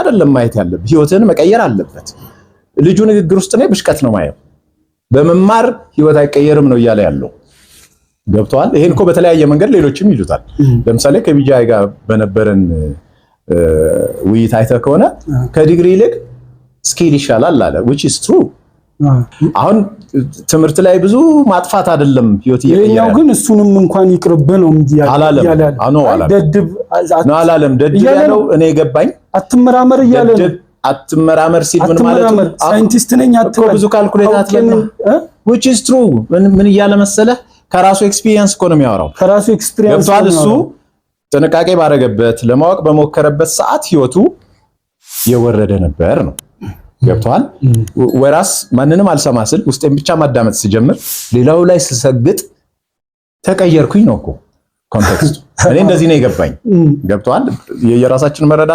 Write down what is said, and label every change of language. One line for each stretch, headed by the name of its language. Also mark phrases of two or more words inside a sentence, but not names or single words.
Amharic: አይደለም ማየት ያለብህ፣ ህይወትን መቀየር አለበት። ልጁ ንግግር ውስጥ ነው ብሽቀት ነው ማየው። በመማር ህይወት አይቀየርም ነው እያለ ያለው። ገብቷል። ይሄን እኮ በተለያየ መንገድ ሌሎችም ይሉታል። ለምሳሌ ከቢጃይ ጋር በነበረን ውይይት አይተህ ከሆነ ከዲግሪ ይልቅ ስኪል ይሻላል አለ
English: which is true።
Amharic: አሁን ትምህርት ላይ ብዙ ማጥፋት አይደለም ህይወት ይሄኛው ግን እሱንም እንኳን ይቅርብ ነው አላለም። ደድብ ያለው እኔ ገባኝ። አትመራመር እያለ ነው። አትመራመር ሲል ምን ማለት ነው? ሳይንቲስት ነኝ አትበል። ብዙ ካልኩሌት አትበል
English: which is true።
Amharic: ምን እያለ መሰለህ? ከራሱ ኤክስፒሪየንስ እኮ ነው የሚያወራው። ከራሱ ኤክስፒሪየንስ እሱ ጥንቃቄ ባረገበት ለማወቅ በሞከረበት ሰዓት ህይወቱ የወረደ ነበር ነው። ገብቷል። ወራስ ማንንም አልሰማ ስል ውስጤን ብቻ ማዳመጥ ሲጀምር ሌላው ላይ ስሰግጥ ተቀየርኩኝ ነው እኮ ኮንቴክስቱ። እኔ እንደዚህ ነው የገባኝ። ገብቷል። የራሳችን መረዳት